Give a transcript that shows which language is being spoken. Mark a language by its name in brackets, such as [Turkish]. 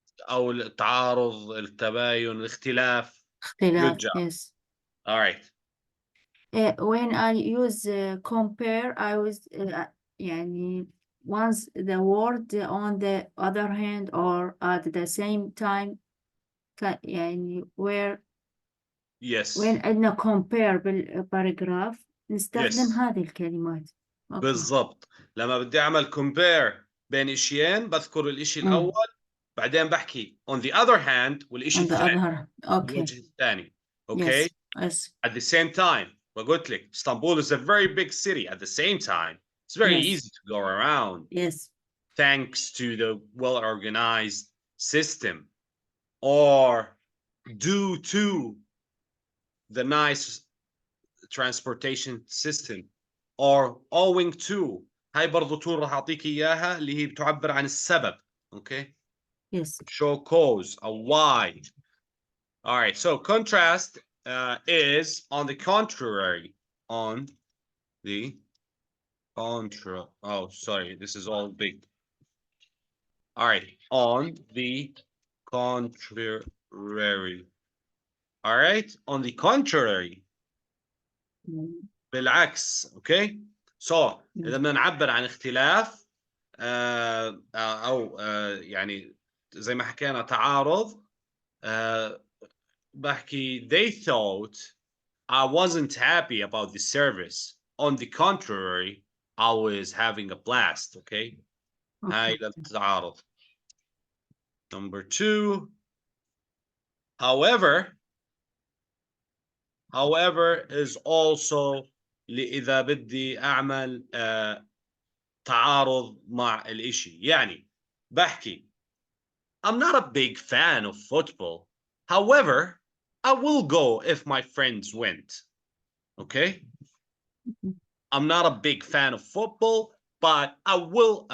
[Arabic] أو التعارض، التباين، الاختلاف. اختلاف. [English] Good job. Yes. All right. When I use compare, I was يعني once the word on the other hand or at the same time يعني where Yes. [Arabic] when عندنا compare بالباراجراف نستخدم Yes. هذه الكلمات. Okay. بالضبط. لما بدي أعمل compare بين إشيين بذكر الإشي الأول بعدين بحكي [English] on the other hand [Arabic] والإشي [English] On the [Arabic] الثاني. [English] other hand. Okay. [Arabic] الوجه الثاني. [English] Yes. Okay. Yes. At the same time, [Arabic] وقلت لك [English] Istanbul is a very big city. At the same time, it's very Yes. easy to go around. Yes. Thanks to the well-organized system or due to the nice transportation system or owing to. [Arabic] هاي برضو tool راح أعطيك إياها اللي هي بتعبر عن السبب. [English] Okay. Yes. Show cause, a why. All right. So contrast is on the contrary. On the contra. Oh, sorry. This is all big. All right. On the contrary. All right. On the contrary. [Arabic] بالعكس. Okay. So إذا بدنا نعبر عن اختلاف أو يعني زي ما حكينا تعارض، بحكي [English] they thought I wasn't happy about the service. On the contrary, I was having a blast. Okay. [Arabic] هاي للتعارض. [English] Number 2. However is also [Arabic] إذا بدي أعمل تعارض مع الإشي. يعني بحكي [English] I'm not a big fan of football. However, I will go if my friends went. Okay? I'm not a big fan of football, but I will.